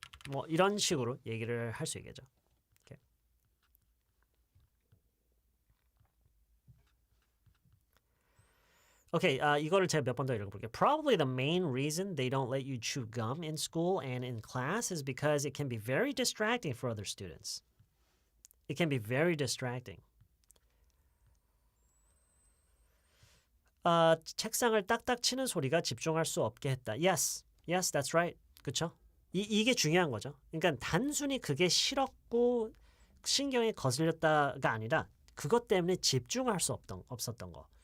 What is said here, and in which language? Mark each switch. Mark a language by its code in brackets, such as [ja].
[ko] 뭐 이런 식으로 얘기를 할 수 있겠죠. [en] Okay, [ko] 이거를 제가 몇 번 더 읽어볼게요. [en] Probably the main reason they don't let you chew gum in school and in class is because it can be very distracting for other students. It can be very distracting. [ko] 책상을 딱딱 치는 소리가 집중할 수 없게 했다. [en] Yes, yes, that's right. [ko] 그렇죠? 이게 중요한 거죠. 그러니까 단순히 그게 싫었고 신경이 거슬렸다가 아니라 그것 때문에 집중할 수 없었던 거.